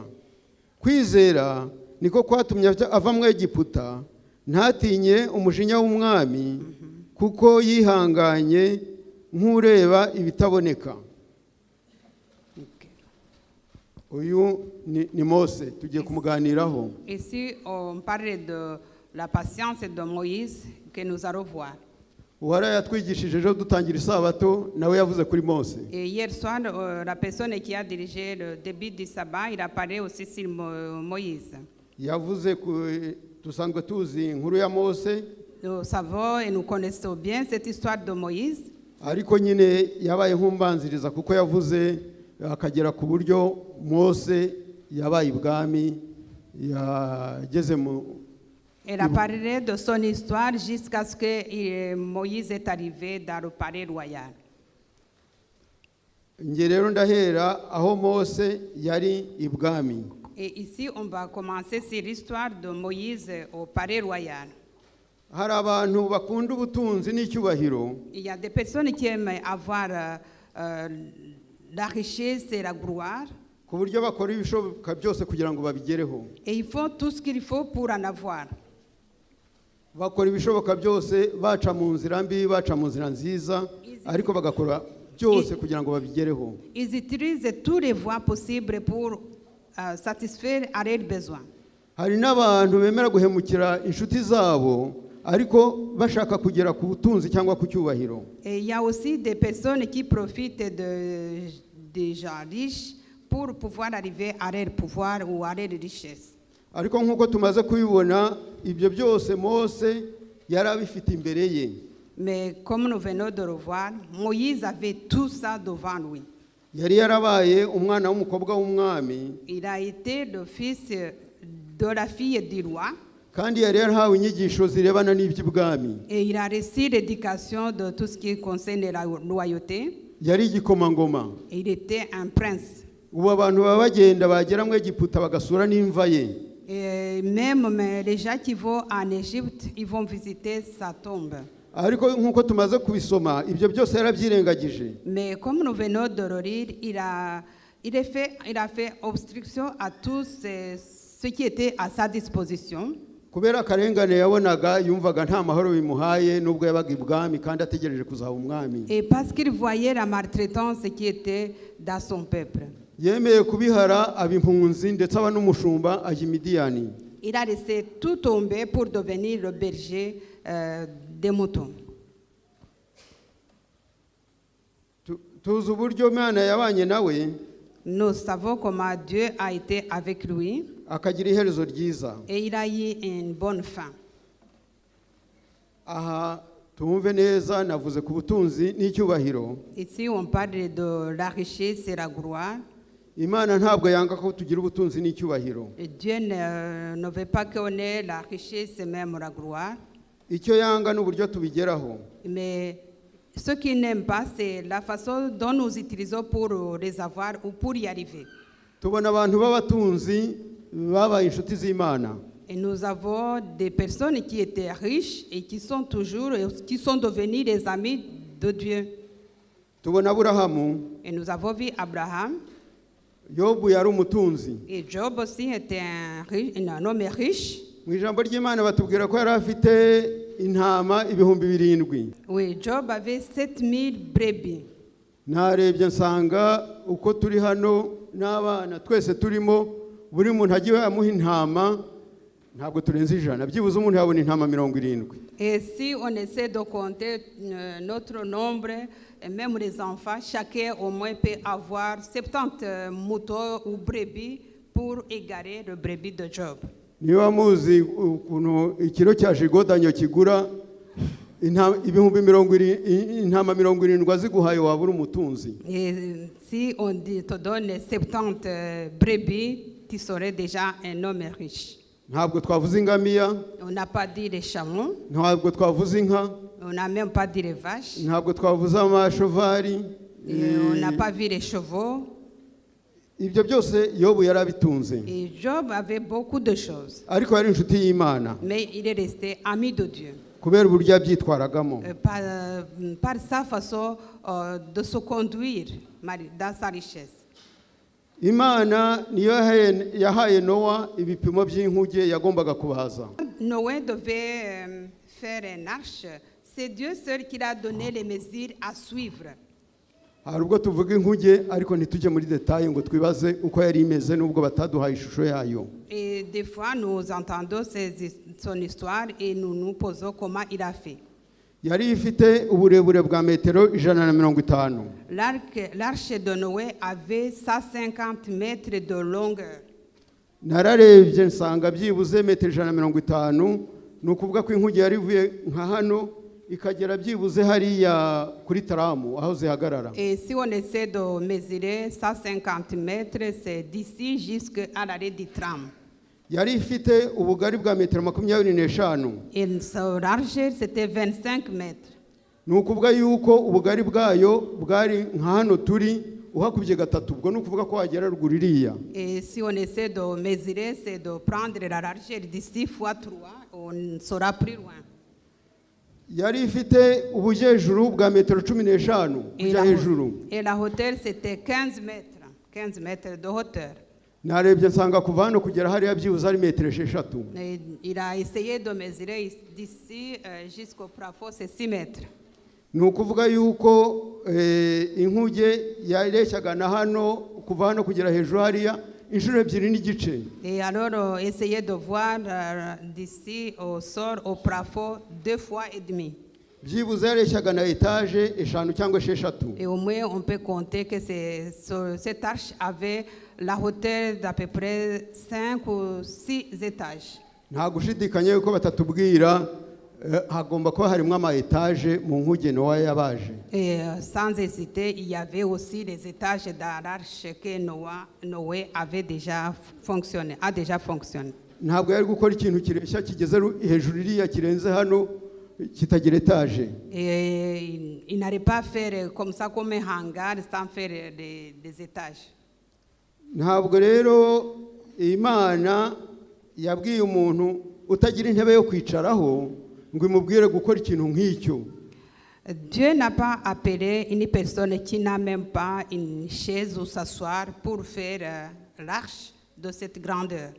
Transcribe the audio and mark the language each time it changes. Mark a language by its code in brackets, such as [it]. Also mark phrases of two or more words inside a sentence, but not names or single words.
[rw] Kwizera niko kwatumye ava mu Egiputa, ntatinye umujinya w'umwami, kuko yihanganye nk'ureba ibitaboneka. Uyu ni Mose, tugiye kumuganiraho. [fr] Ici, on parle de la patience de Moïse que nous allons voir. [rw] Uwara yatwigishije ejo dutangira isabato nawe yavuze kuri Mose. [fr] Et hier soir, la personne qui a dirigé le début du sabbat, il a parlé aussi sur Moïse. [rw] Yavuze dusanzwe tuzi inkuru ya Mose. [fr] Nous savons et nous connaissons bien cette histoire de Moïse. [rw] Ariko nyine yabaye nk'umbanziriza kuko yavuze akagera ku buryo Mose yabaye ibwami, yageze mu. [fr] Elle a parlé de son histoire jusqu'à ce que Moïse est arrivé dans le palais royal. [rw] Nge rero ndahera aho Mose yari ibwami. [fr] Et ici, on va commencer sur l'histoire de Moïse au palais royal. [rw] Hari abantu bakunda ubutunzi n'icyubahiro. [fr] Il y a des personnes qui aiment avoir la richesse et la gloire. [rw] Ku buryo bakora ibishoboka byose kugira ngo babigereho. [fr] Et ils font tout ce qu'il faut pour en avoir. [rw] Bakora ibishoboka byose, baca mu nzira mbi, baca mu nzira nziza, ariko bagakora byose kugira ngo babigereho. [fr] Ils utilisent tous les voies possibles pour satisfaire à leurs besoins. [rw] Hari n'abantu bemera guhemukira inshuti zabo, ariko bashaka kugera ku butunzi cyangwa ku cyubahiro. [fr] Et il y a aussi des personnes qui profitent des gens riches pour pouvoir arriver à leur pouvoir ou à leur richesse. [rw] Ariko nk'uko tumaze kubibona, ibyo byose Mose yari abifite imbere ye. [fr] Mais comme nous venons de le voir, Moïse avait tout ça devant lui. [rw] Yari yarabaye umwana w'umukobwa w'umwami. [fr] Il a été le fils de la fille du roi. [rw] Kandi yari yarahawe inyigisho zirebana n'iby'ibwami. [fr] Et il a reçu l'éducation de tout ce qui concerne la royauté. [rw] Yari igikomangoma. [fr] Et il était un prince. [rw] Ubu abantu baba bagenda bagera mu Egiputa bagasura n'imva ye. [fr] Et même les gens qui vont en Égypte, ils vont visiter sa tombe. [rw] Ariko nk'uko tumaze kubisoma, ibyo byose yarabyirengagije. [fr] Mais comme nous venons de le lire, il a fait obstruction à tout ce qui était à sa disposition. [rw] kubera akarengane yabonaga yumvaga nta mahoro bimuhaye nubwo yabaga ibwami kandi ategereje kuzaba umwami. [fr] Et parce qu'il voyait la maltraitance qui était dans son peuple, [rw] yemeye kubihara aba impunzi ndetse aba n'umushumba ajya i Midiyani. [fr] il a laissé tout tomber pour devenir le berger des moutons. [rw] Tuzi uburyo Imana yabanye nawe [fr] Nous savons comment Dieu a été avec lui [rw] akagira iherezo ryiza. [fr] et il a eu une bonne fin. [rw] Aha tumve neza navuze ku butunzi n'icyubahiro. [fr] Ici, on parle de la richesse et la gloire. [rw] Imana ntabwo yanga ko tugira ubutunzi n'icyubahiro. [fr] Et Dieu ne veut pas qu'on ait la richesse et même la gloire. [rw] Icyo yanga n'uburyo tubigeraho. [fr] Mais ce qu'il n'aime pas, c'est la façon dont nous utilisons pour les avoir ou pour y arriver. [rw] Tubona abantu b'abatunzi babaye inshuti z'Imana. [fr] Et nous avons des personnes qui étaient riches et qui sont devenues les amis de Dieu. [rw] Tubona Aburahamu, [fr] Et nous avons vu Abraham. [rw] Yobu yari umutunzi. [fr] Et Job aussi était un homme riche. [rw] Mu ijambo ry'Imana batubwira ko yari afite intama 7,000. [fr] Oui, Job avait 7000 brebis. [rw] Narebye nsanga uko turi hano n'abana twese turimo buri muntu agiye amuha intama ntabwo turenze 100. Byibuze umuntu yabona intama 70. [fr] Et si on essaie de compter notre nombre, et même les enfants, chacun au moins peut avoir 70 moutons ou brebis pour égarer le brebis de Job. [rw] Niba muzi ukuntu ikiro cya jigodanyo kigura intama 70 ziguhaye wabura umutunzi. [fr] Et si on te donne 70 brebis, tu serais déjà un homme riche. [rw] Ntabwo twavuze ingamiya, [fr] On n'a pas dit les chameaux, [rw] ntabwo twavuze inka, [fr] on n'a même pas dit les vaches, [rw] ntabwo twavuze amashovari. [fr] et on n'a pas vu les chevaux. [rw] Ibyo byose Yobu yarabitunze. [fr] Et Job avait beaucoup de choses, [rw] Ariko yari inshuti y'Imana [fr] mais il est resté ami de Dieu. [rw] kubera uburyo yabyitwaragamo. [fr] Par sa façon de se conduire dans sa richesse. [rw] Imana niyo yahaye Nowa ibipimo by'inkuge yagombaga kubaza. [fr] Noé devait faire une arche. C'est Dieu seul qui a donné les mesures à suivre. [rw] Hari ubwo tuvuga inkuge ariko ntitujye muri detail ngo twibaze uko yari imeze nubwo bataduhaye ishusho yayo. [fr] Et des fois, nous entendons son histoire et nous nous posons comment il a fait. [rw] Yari ifite uburebure bwa metero 150. [fr] L'arche de Noé avait 150 mètres de longueur. [rw] Nararebye nsanga byibuze metero 150, ni ukuvuga ko inkuge yari ivuye nka hano ikagera byibuze hariya kuri taramu aho zihagarara. [fr] Et si on essaie de mesurer 150 mètres, c'est d'ici jusqu'à l'arrêt du tram. [rw] Yari ifite ubugari bwa metero 25. [fr] Et sa largeur, c'était 25 mètres. [rw] Ni ukuvuga yuko ubugari bwayo bwari nka hano turi uhakubye gatatu, ubwo ni ukuvuga ko wagera ruguru iriya. [fr] Et si on essaie de mesurer, c'est de prendre la largeur d'ici fois 3, on sera plus loin. [rw] Yari ifite ubujyejuru bwa metero 15 kujya hejuru. [fr] Et la hauteur, c'était 15 mètres. 15 mètres de hauteur. [rw] Narebye nsanga kuva hano kugera hariya byibuze ari metero 6. [fr] Et il a essayé de mesurer d'ici jusqu'au plafond, c'est 6 mètres. [rw] Ni ukuvuga yuko inkuge yareshyaga na hano kuva hano kugera hejuru hariya inshuro 2 n'igice. [fr] Et alors, essayez de voir d'ici au sol, au plafond, 2 fois et demi. [rw] Byibuze yareshyaga na etaje 5 cyangwa 6. [fr] Et au moins, on peut compter que cette arche avait la hauteur d'à peu près 5 ou 6 étages. [rw] Nta gushidikanya yuko batatubwira hagomba kuba harimo ama etaje mu nkuge Nowa yabaje. [fr] Et sans hésiter, il y avait aussi les étages dans l'arche que Noé avait déjà fonctionné, a déjà fonctionné. [rw] Ntabwo yari gukora ikintu kireshya kigeze hejuru iriya kirenze hano kitagira etaje. [fr] Et il n'allait pas faire comme ça, comme un hangar, sans faire des étages. [rw] Ntabwo rero Imana yabwiye umuntu utagira intebe yo kwicaraho ngo imubwire gukora ikintu nk'icyo. [fr] Dieu n'a pas appelé une personne qui n'a même pas une chaise où s'asseoir pour faire l'arche de cette grandeur.